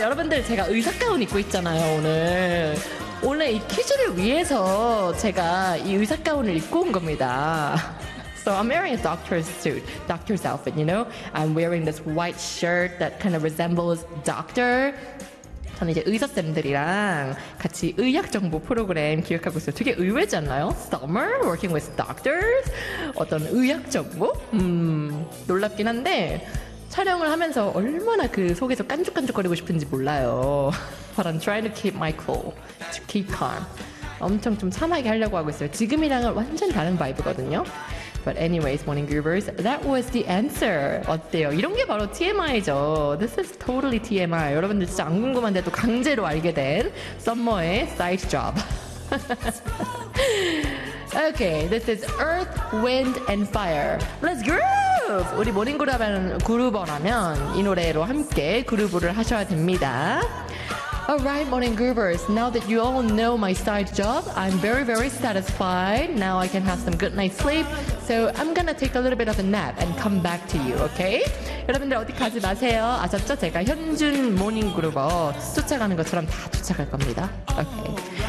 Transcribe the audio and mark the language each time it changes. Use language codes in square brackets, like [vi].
[ko] 여러분들, 제가 의사 가운 입고 있잖아요, 오늘. 원래 이 퀴즈를 위해서 제가 이 의사 가운을 입고 온 겁니다. [en] So I'm wearing a doctor's suit, doctor's outfit, you know? I'm wearing this white shirt that kind of resembles doctor. [ko] 저는 이제 의사쌤들이랑 같이 의학 정보 프로그램 기획하고 있어요. 되게 의외지 않나요? [en] Summer, working with doctors? [ko] 어떤 의학 정보? 놀랍긴 한데 촬영을 하면서 얼마나 그 속에서 깐죽깐죽거리고 싶은지 몰라요. [en] But I'm trying to keep my cool, to keep calm. [ko] 엄청 좀 참하게 하려고 하고 있어요. 지금이랑은 완전 다른 바이브거든요. [en] But anyways, morning groovers, that was the answer. [ko] 어때요? 이런 게 바로 TMI죠. [en] This is totally TMI. [ko] 여러분들 진짜 안 궁금한데 또 강제로 알게 된 썸머의 side job. [en] Okay, this is Earth, Wind, and Fire. Let's groove! [ko] 우리 모닝 그루버라면 이 노래로 함께 그루브를 하셔야 됩니다. [en] Alright, morning groovers. Now that you all know my side job, I'm very, very satisfied. Now I can have some good night's sleep. So I'm gonna take a little bit of a nap and come back to you, okay? [ko] 여러분들 어디 가지 마세요. 아셨죠? 제가 현준 모닝 그루버 쫓아가는 것처럼 다 쫓아갈 겁니다. Okay.